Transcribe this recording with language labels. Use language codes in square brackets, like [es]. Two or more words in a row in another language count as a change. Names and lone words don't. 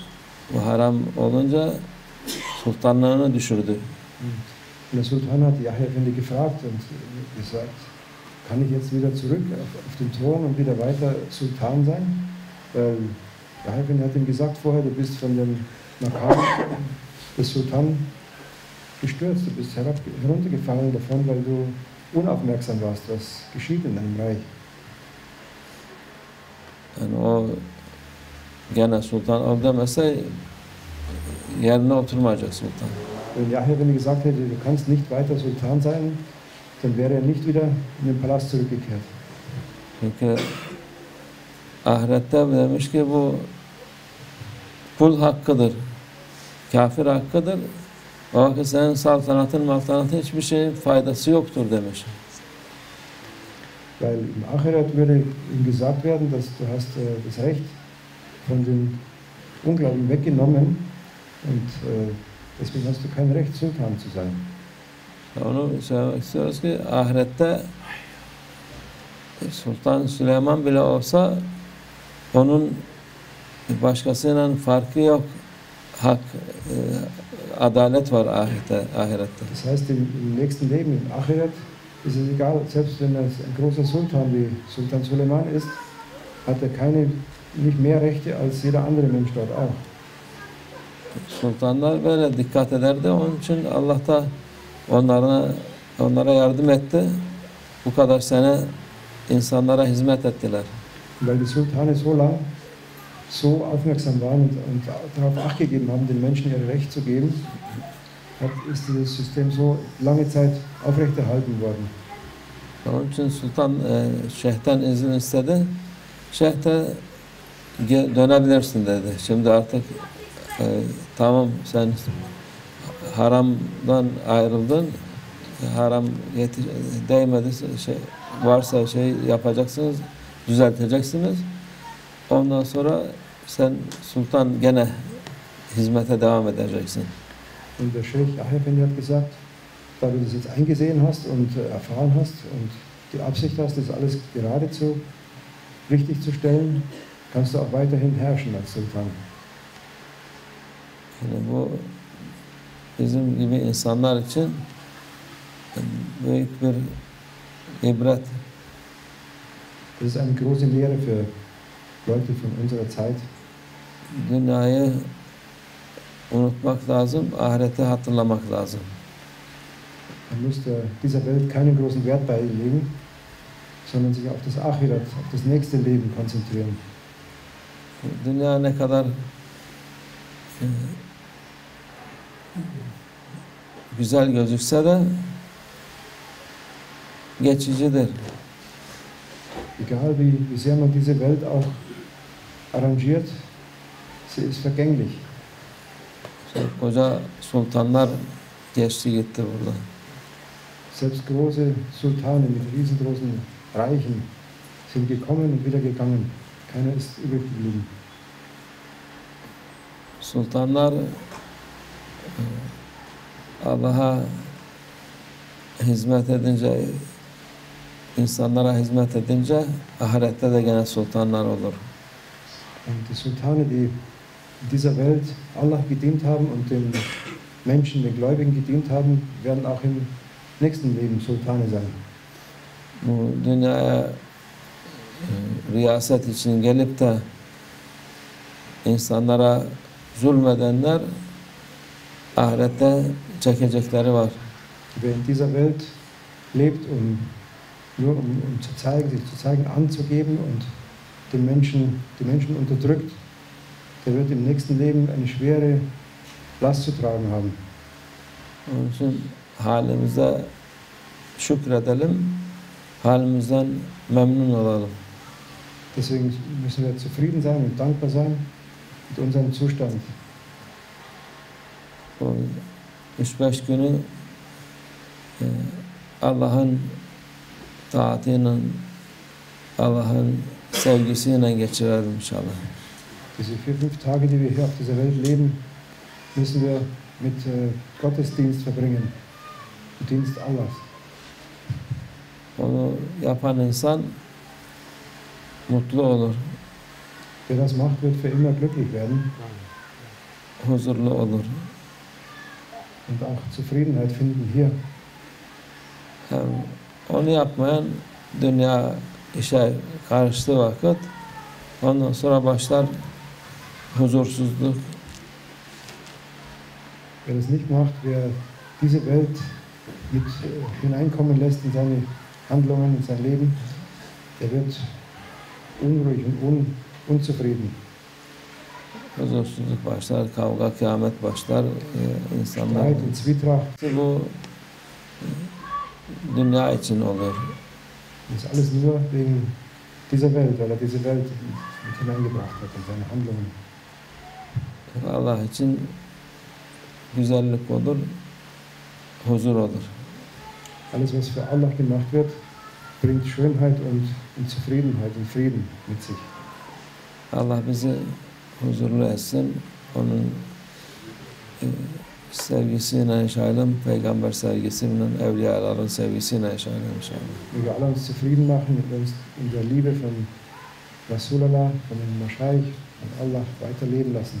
[tr] Bu haram olunca sultanlığını düşürdü. [de] Und der Sultan hat Yahya Effendi gefragt und gesagt, kann ich jetzt wieder zurück auf den Thron und wieder weiter Sultan sein? Weil Yahya Effendi hat ihm gesagt vorher, du bist von dem Makam des Sultan gestürzt, du bist heruntergefallen davon, weil du unaufmerksam warst, was geschieht in deinem Reich. [tr] Yani o gene sultan ol demese yerine oturmayacak sultan. [de] Wenn Yahya Effendi gesagt hätte, du kannst nicht weiter Sultan sein, dann wäre er nicht wieder in den Palast zurückgekehrt. [tr] Çünkü ahirette demiş ki bu Kul hakkıdır, kafir hakkıdır. O vakit senin saltanatın hiçbir şeyin faydası yoktur demiş. [de] Weil im Achirat würde ihm gesagt werden, dass du hast das Recht von den Ungläubigen weggenommen und deswegen hast du kein Recht, Sultan zu sein. [tr] Onu söylemek istiyoruz ki ahirette Sultan Süleyman bile olsa onun başkasıyla farkı yok. Hak, adalet var ahirette. [de] Das heißt, im nächsten Leben, im Achirat, ist es egal, selbst wenn er ein großer Sultan wie Sultan Suleiman ist, hat er nicht mehr Rechte als jeder andere Mensch dort auch. [tr] Sultanlar böyle dikkat ederdi. Onun için Allah da onlara yardım etti. Bu kadar sene insanlara hizmet ettiler. [de] Weil die Sultane so aufmerksam waren und darauf Acht gegeben haben, den Menschen ihr Recht zu geben, ist dieses System so lange Zeit aufrechterhalten worden. [tr] Onun için Sultan şeyhten izin istedi. Şeyh de dönebilirsin dedi. Şimdi artık tamam sen haramdan ayrıldın. Haram değmedi. Varsa yapacaksınız, düzelteceksiniz. Ondan sonra sen sultan gene hizmete devam edeceksin. [de] Und der Sheikh Ahefendi hat gesagt, da du das jetzt eingesehen hast und erfahren hast und die Absicht hast, das alles geradezu richtig zu stellen, kannst du auch weiterhin herrschen als Sultan. [tr] Yani bu bizim gibi insanlar için büyük bir ibret. [de] Das ist eine große Lehre für Leute von unserer Zeit. [tr] Dünyayı unutmak lazım, ahireti hatırlamak lazım. [de] Man muss dieser Welt keinen großen Wert beilegen, sondern sich auf das Achirat, auf das nächste Leben konzentrieren. [tr] Dünya ne kadar güzel gözükse de geçicidir. [de] Egal wie sehr man diese Welt auch arrangiert, sie ist vergänglich. [tr] Koca sultanlar geçti gitti burada. [de] Selbst große Sultane mit riesengroßen Reichen sind gekommen und wieder gegangen. Keiner ist übrig geblieben. [tr] Sultanlar Allah'a hizmet edince, insanlara hizmet edince ahirette de gene sultanlar olur. [de] Und die Sultane, die in dieser Welt Allah gedient haben und den Menschen, den Gläubigen gedient haben, werden auch im nächsten Leben Sultane sein. [tr] Bu dünyaya riyaset için gelip de insanlara zulmedenler ahirette çekecekleri var. [de] Wer in dieser Welt lebt, nur um zu zeigen, sich zu zeigen, anzugeben und die Menschen unterdrückt, der wird im nächsten Leben eine schwere Last zu tragen haben. [tr] Onun için halimize şükredelim, halimizden memnun olalım. [de] Deswegen müssen wir zufrieden sein und dankbar sein mit unserem Zustand. [tr] O 3-5 günü Allah'ın taatiyle, Allah'ın sevgisiyle geçirelim inşallah. [de] Diese 4-5 Tage, die wir hier auf dieser Welt leben, müssen wir mit Gottesdienst verbringen, im Dienst Allahs. [tr] Onu yapan insan mutlu olur, [de] Wer das macht, wird für immer glücklich werden [tr] huzurlu olur. [de] und auch Zufriedenheit finden hier. [tr] Yani onu yapmayan dünya işe karıştığı vakit ondan sonra başlar huzursuzluk. [de] Wer das nicht macht, wer diese Welt mit hineinkommen lässt in seine Handlungen, in sein Leben, der wird unruhig und unzufrieden. [tr] Huzursuzluk başlar, kavga, kıyamet başlar. İnsanlar [de] Streit und Zwietracht, [tr] bu dünya için oluyor. [de] das ist alles nur wegen dieser Welt, weil er diese Welt mit hineingebracht hat in seine Handlungen. [tr] Allah için güzellik olur, huzur olur. [de] Alles, was für Allah gemacht wird, bringt Schönheit und Zufriedenheit und Frieden mit sich. [tr] Allah bizi huzurlu etsin. Onun sevgisiyle yaşayalım. Peygamber sevgisiyle, evliyaların sevgisiyle yaşayalım inşallah. [de] Wir alle uns zufrieden machen und uns in der Liebe von Rasulallah, von dem Mashaykh, von Allah weiterleben lassen.